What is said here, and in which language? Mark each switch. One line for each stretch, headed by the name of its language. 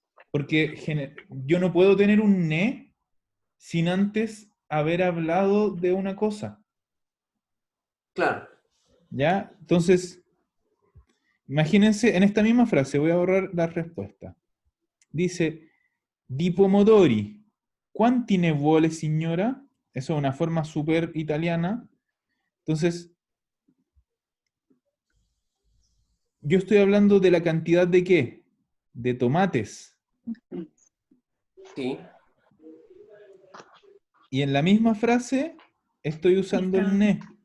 Spanish: Porque yo no puedo tener un ne sin antes haber hablado de una cosa. claro. ¿Ya? Entonces, imagínense, en esta misma frase, voy a borrar la respuesta.
Italian: Dice, di pomodori, quanti ne vuole, signora?
Spanish: Eso es una forma súper italiana. Entonces, yo estoy hablando de la cantidad de qué? De tomates. Sí. Y en la misma frase estoy usando el ne.